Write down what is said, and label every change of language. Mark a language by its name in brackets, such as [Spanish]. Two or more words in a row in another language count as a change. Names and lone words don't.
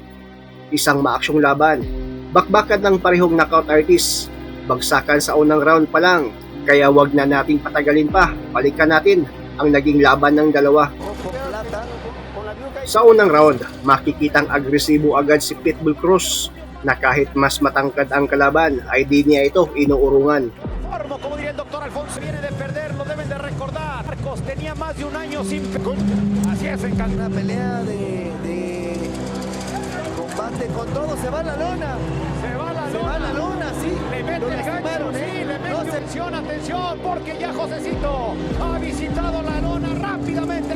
[Filipino] Isang maaksyong laban, bakbakan ng parehong [English] knockout artist, [Filipino] bagsakan sa unang round pa lang, kaya wag na nating patagalin pa, balikan natin ang naging laban ng dalawa. Sa unang round, makikitang agresibo agad si Pitbull Cruz na kahit mas matangkad ang kalaban ay di niya ito inuurungan. [Spanish] Como diría el doctor Alfonso, viene de perder, lo deben de recordar. Marcos tenía más de un año sin... Así es, en una pelea de combate con todo, se va a la lona. Se va a la lona, sí. Le mete el gancho, sí, le mete atención, porque ya Josecito ha visitado la lona rápidamente.